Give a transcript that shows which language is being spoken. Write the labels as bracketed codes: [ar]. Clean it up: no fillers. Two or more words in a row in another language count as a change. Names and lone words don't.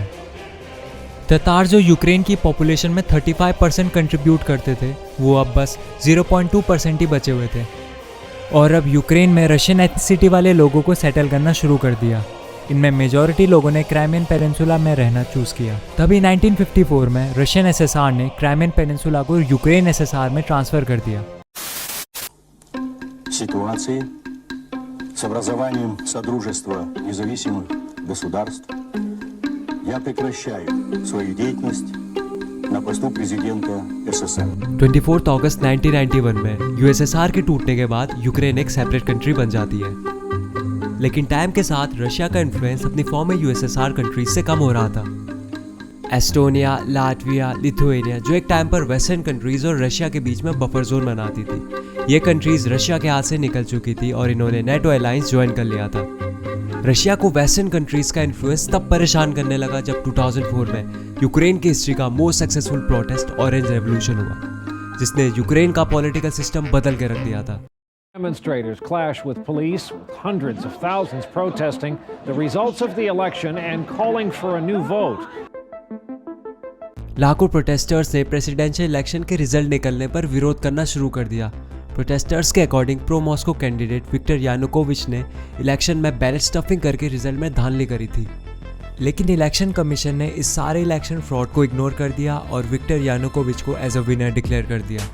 [hi] ततार जो यूक्रेन की पॉपुलेशन में 35% कंट्रीब्यूट करते थे, वो अब बस 0.2% ही बचे हुए थे और अब यूक्रेन में [en] Russian ethnicity [hi] वाले लोगों को सेटल करना शुरू कर दिया। इनमें मेजॉरिटी लोगों ने क्राइमियन पेनिनसुला में रहना चूज किया। तभी 1954 में रशियन एसएसआर ने क्राइमियन पेनिनसुला को यूक्रेन एसएसआर में ट्रांसफर कर दिया। [ru] С образованием Содружества независимых государств я прекращаю свою деятельность на посту президента СССР। [hi] 24 अगस्त 1991 में यूएसएसआर के टूटने के बाद यूक्रेन एक [en] separate country [hi] बन जाती है, लेकिन टाइम के साथ रशिया का इन्फ्लुएंस अपनी फॉर्म में यूएसएसआर कंट्रीज से कम हो रहा था। एस्टोनिया, लाटविया, लिथुएनिया जो एक टाइम पर [en] western countries [hi] और रशिया के बीच में [en] buffer zone [hi] बनाती थी, ये कंट्रीज रशिया के हाथ से निकल चुकी थी और इन्होंने नेटो अलायंस ज्वाइन कर लिया था। रशिया को [en] western countries [hi] का इन्फ्लुएंस तब परेशान करने लगा जब 2004 में यूक्रेन की हिस्ट्री का [en] most successful protest Orange Revolution [hi] हुआ, जिसने यूक्रेन का [en] political system [hi] बदल के रख दिया था। [en] Demonstrators clash with police, with hundreds of thousands protesting the results of the election and calling for a new vote. [hi] लाखों प्रोटेस्टर्स ने [en] presidential election [hi] के रिजल्ट निकलने पर विरोध करना शुरू कर दिया। प्रोटेस्टर्स के [en] according pro Moscow candidate [hi] विक्टर यानुकोविच ने इलेक्शन में [en] ballot stuffing [hi] करके रिजल्ट में धांधली करी थी, लेकिन [en] election commission [hi] ने इस सारे [en] election fraud [hi] को इग्नोर कर दिया और विक्टर यानुकोविच को [en] as a winner declare [hi] कर दिया।